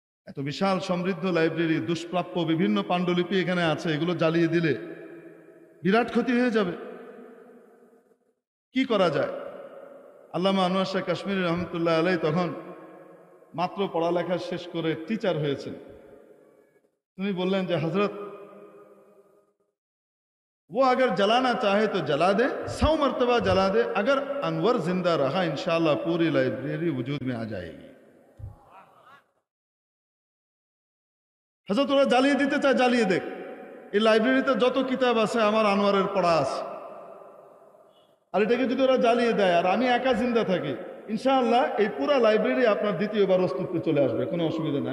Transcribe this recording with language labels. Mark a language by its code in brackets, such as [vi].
[bn] এত বিশাল সমৃদ্ধ লাইব্রেরি, দুষ্প্রাপ্য বিভিন্ন পাণ্ডুলিপি এখানে আছে, এগুলো জ্বালিয়ে দিলে বিরাট ক্ষতি হয়ে যাবে। কি করা যায়? আল্লামা আনোয়ার শাহ কাশ্মীরি রহমতুল্লাহ আলাই তখন মাত্র পড়ালেখা শেষ করে টিচার হয়েছেন, তিনি বললেন যে হযরত [hi] वो अगर जलाना चाहे तो जला दे, 100 मरतबा जला दे, अगर अनवर जिंदा रहा इंशाल्लाह पूरी लाइब्रेरी वजूद में आ जाएगी। [bn] হযরত ওরা জ্বালিয়ে দিতে চায়, জ্বালিয়ে দেখ, এই লাইব্রেরিতে যত কিতাব আছে আমার আনোয়ারের পড়া আছে, আর এটাকে যদি ওরা জ্বালিয়ে দেয় আর আমি একা জিন্দা থাকি, ইনশাআল্লাহ এই পুরো লাইব্রেরি আপনার দ্বিতীয়বার অস্তিত্বে চলে আসবে, কোনো অসুবিধা নেই।